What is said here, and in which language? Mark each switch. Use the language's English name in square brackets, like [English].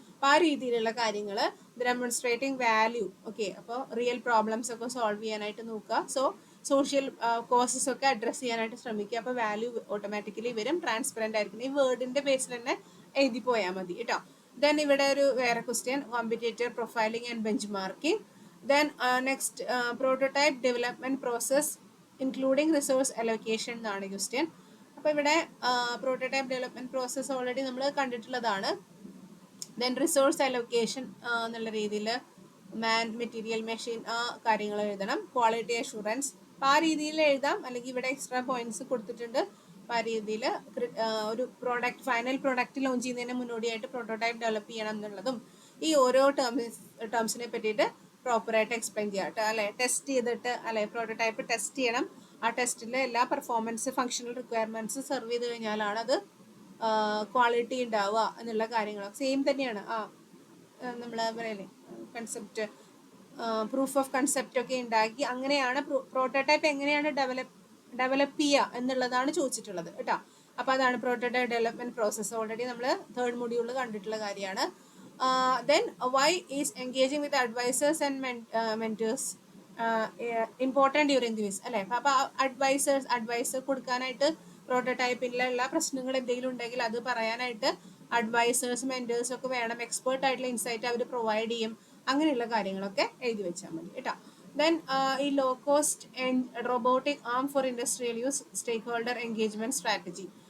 [Malayalam] അപ്പോൾ ആ രീതിയിലുള്ള കാര്യങ്ങൾ, ഡെമോൺസ്ട്രേറ്റിംഗ് വാല്യൂ. ഓക്കെ, അപ്പോൾ റിയൽ പ്രോബ്ലംസ് ഒക്കെ സോൾവ് ചെയ്യാനായിട്ട് നോക്കുക. സോ സോഷ്യൽ കോസസ് ഒക്കെ അഡ്രസ്സ് ചെയ്യാനായിട്ട് ശ്രമിക്കുക. അപ്പോൾ വാല്യൂ ഓട്ടോമാറ്റിക്കലി വരും. ട്രാൻസ്പെറൻ്റ് ആയിരിക്കണം. ഈ വേർഡിൻ്റെ ബേസിൽ തന്നെ എഴുതി പോയാൽ മതി കേട്ടോ. ദെൻ ഇവിടെ ഒരു വേറെ question, competitor profiling and bench marking. [English] Then next prototype development process including resource allocation [Malayalam] എന്നാണ് ക്വസ്റ്റ്യൻ. അപ്പോൾ ഇവിടെ പ്രോട്ടോടൈപ്പ് ഡെവലപ്മെൻറ്റ് പ്രോസസ്സ് ഓൾറെഡി നമ്മൾ കണ്ടിട്ടുള്ളതാണ്. ദെൻ റിസോഴ്സ് അലോക്കേഷൻ എന്നുള്ള രീതിയിൽ മാൻ, മെറ്റീരിയൽ, മെഷീൻ ആ കാര്യങ്ങൾ എഴുതണം. ക്വാളിറ്റി അഷുറൻസ് അപ്പോൾ ആ രീതിയിൽ എഴുതാം, അല്ലെങ്കിൽ ഇവിടെ എക്സ്ട്രാ പോയിന്റ്സ് കൊടുത്തിട്ടുണ്ട്. അപ്പോൾ ആ രീതിയിൽ ഒരു ഫൈനൽ പ്രോഡക്റ്റ് ലോഞ്ച് ചെയ്യുന്നതിന് മുന്നോടിയായിട്ട് പ്രോട്ടോടൈപ്പ് ഡെവലപ്പ് ചെയ്യണം എന്നുള്ളതും ഈ ഓരോ ടേംസിനെ പറ്റിയിട്ട് പ്രോപ്പറായിട്ട് എക്സ്പ്ലെയിൻ ചെയ്യാം കേട്ടോ. അല്ലെ, ടെസ്റ്റ് ചെയ്തിട്ട് അല്ലെ പ്രോട്ടോടൈപ്പ് ടെസ്റ്റ് ചെയ്യണം. ആ ടെസ്റ്റിൽ എല്ലാ പെർഫോമൻസ് ഫങ്ഷണൽ റിക്വയർമെൻറ്റ്സ് സെർവ് ചെയ്ത് കഴിഞ്ഞാലാണ് അത് ക്വാളിറ്റി ഉണ്ടാവുക എന്നുള്ള കാര്യങ്ങളൊക്കെ സെയിം തന്നെയാണ്. നമ്മൾ പറയല്ലേ കൺസെപ്റ്റ്, പ്രൂഫ് ഓഫ് കൺസെപ്റ്റ് ഒക്കെ ഉണ്ടാക്കി അങ്ങനെയാണ് പ്രോട്ടോടൈപ്പ് എങ്ങനെയാണ് ഡെവലപ്പ് ചെയ്യുക എന്നുള്ളതാണ് ചോദിച്ചിട്ടുള്ളത് കേട്ടോ. അപ്പോൾ അതാണ് പ്രോട്ടോടൈപ്പ് ഡെവലപ്മെൻറ്റ് പ്രോസസ്സ്. ഓൾറെഡി നമ്മൾ 3rd മൊഡ്യൂളിൽ കണ്ടിട്ടുള്ള കാര്യമാണ്. [English] Then why is engaging with advisors and mentors important during this അല്ലേ. [Malayalam] അപ്പോൾ അഡ്വൈസർ കൊടുക്കാനായിട്ട് പ്രോട്ടോടൈപ്പിലുള്ള പ്രശ്നങ്ങൾ എന്തെങ്കിലും ഉണ്ടെങ്കിൽ അത് പറയാനായിട്ട് അഡ്വൈസേഴ്സ്, മെൻറ്റേഴ്സ് ഒക്കെ വേണം. എക്സ്പേർട്ട് ആയിട്ടുള്ള ഇൻസൈറ്റ് അവർ പ്രൊവൈഡ് ചെയ്യും. അങ്ങനെയുള്ള കാര്യങ്ങളൊക്കെ എഴുതി വെച്ചാൽ മതി കേട്ടോ. [English] Then ഈ low cost and robotic arm for industrial use stakeholder engagement strategy.